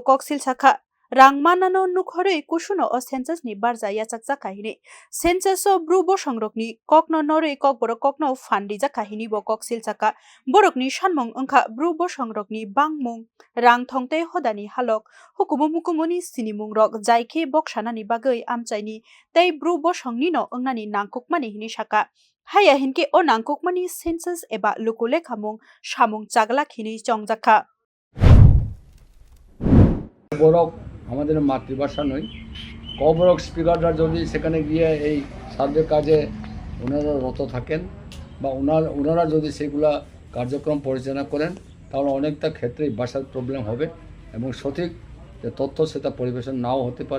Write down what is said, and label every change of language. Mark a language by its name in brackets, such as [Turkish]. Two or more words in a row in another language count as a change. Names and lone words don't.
[Kok Borok] kok silsakha rang manano nukhorui kusuno o census ni barja yachakjakha hini census o Bru Bosongrok.Ni kokno norui Kokborok.no fandijakha hini bo kok silsakha borokni sanmung wngkha Bru Bosongrok.Ni bangmung rang thong tei hodani halok hukumu mukumuni sinimung rok jaikhe boksanani bagui amchaini tei Bru Bosong.Ni no wngnani nangkukmani hini saka haya hinke o nangkukmani census eba luku lekhamung samung chaglak hini chongjakha [Bangla] বরক আমাদের মাতৃভাষা নয়। কবরক স্পিকাররা যদি সেখানে গিয়ে এই সার্ভে কাজে ওনারা রত থাকেন বা ওনারা যদি সেগুলা কার্যক্রম পরিচালনা করেন তাহলে অনেকটা ক্ষেত্রেই ভাষার প্রবলেম হবে এবং সঠিক যে তথ্য সেটা পরিবেশন নাও হতে পারে।